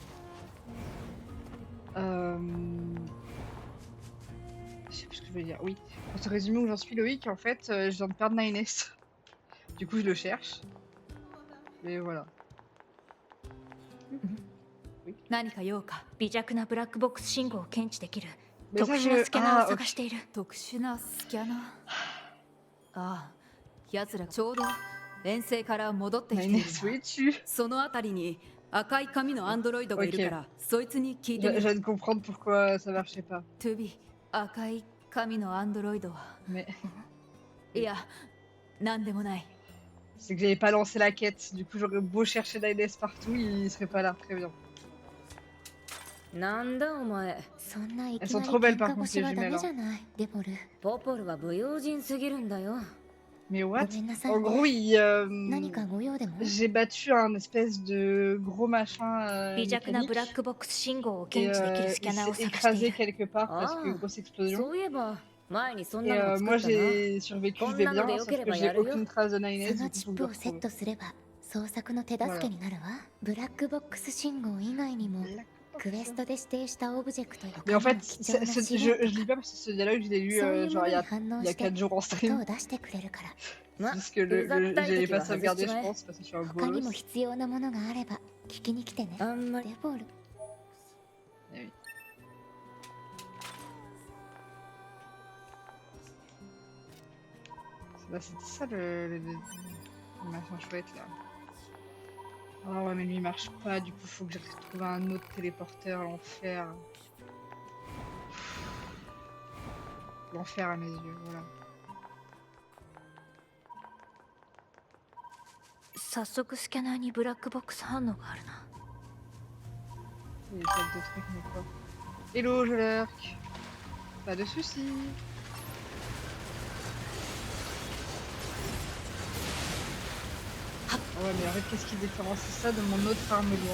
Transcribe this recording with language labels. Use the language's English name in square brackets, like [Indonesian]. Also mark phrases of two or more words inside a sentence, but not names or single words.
[French] Je sais plus ce que je voulais dire. Oui. Pour te résumer où j'en suis Loïc, en fait, je viens de perdre Nines. Du coup je le cherche. Mais voilà. Oui. [Japanese] 何か用か微弱なブラックボックス信号を検知できる [French] Mais [Japanese] 特 [French] ça [Japanese] 殊な [French] je. [Japanese] スキャナー [French] Ah [Japanese] を [French] ok. [Japanese] 探している、特殊なスキャナー。ああ、奴らちょうど遠征から戻ってきている [French] Nines, où [Japanese] な。 [French] es-tu? [Japanese] そのあたりに赤い髪のアンドロイドがいるから、そいつに聞いてみ [French] Je [Japanese] る。 [French] viens de comprendre pourquoi ça marchait pas. [Japanese] トゥビ、赤い髪のアンドロイドは。 [French] Mais [Japanese] いや、なんでもない。 [French] c'est que j'avais pas lancé la quête. Du coup j'aurais beau chercher Nines partout, il serait pas là. Très bien. [Japanese] なんだお前。そんないき [French] Elles [Japanese] な [French] sont [Japanese] り [French] trop belles [Japanese] 喧 [French] par [Japanese] 嘩 [French] contre [Japanese] 腰 [French] les [Japanese] はダメ [French] jumelles. [Japanese] じ [French] Hein. [Japanese] ゃないデボル。ポポルは不用心すぎるんだよ。 [French] Mais what? [Japanese] ごめんなさい [French] En [Japanese] ね。 [French] gros, [Japanese] 何かご用でも？ [French] j'ai battu un espèce de gros machin [Japanese] 微弱なブラッ [French] mécanique [Japanese] クボックス信号を [French] et [Japanese] 検知できるスキャ [French] il [Japanese] ナーを [French] s'est [Japanese] 探してい [French] écrasé [Japanese] る。 [French] quelque part parce que Ah. grosse explosion. [Japanese] そういえば前にそん [French] Et [Japanese] なのを作 [French] moi [Japanese] ったな。 [French] j'ai survécu, je vais bien, sauf que j'ai aucune trace de [Japanese] そ [French] Nines, [Japanese] の [French] du [Japanese] チ [French] coup [Japanese] ッ [French] faut que [Japanese] プ [French] je [Japanese] をセッ [French] retrouve. [Japanese] トすれば捜索の手助けになるわ。ブラックボックス信号以外にもクエストで指定したオブジェクトや [French] Mais en [Japanese] 神の [French] fait, [Japanese] 貴重な資 [French] je [Japanese] 源と [French] lis pas parce que ce dialogue, je l'ai lu [Japanese] そういうも [French] genre [Japanese] の [French] il y [Japanese] に [French] a, [Japanese] 反 [French] il [Japanese] 応 [French] y a [Japanese] して [French] 4 jours en [Japanese] 音 [French] stream. [Japanese] を出してくれるから [French] C'est juste que j'avais pas sauvegardé, je pense, parce que je suis un [Japanese] 他に [French] bolos. [Japanese] も必要なものがあれば聞きに来てね。あんまりデボル。 [French] Eh oui. Bah, c'était ça le machin chouette là. Ah ouais, mais lui il marche pas, du coup faut que je retrouve un autre téléporteur, l'enfer. L'enfer à mes yeux, voilà. [Japanese] 早速スキャナーにブラックボックス反応があるな。 [French] Il y a peut-être deux trucs, mais quoi. Hello, je lurk. Pas de soucis. Ah ouais, mais en fait, qu'est-ce qui différencie ça de mon autre arme lourde?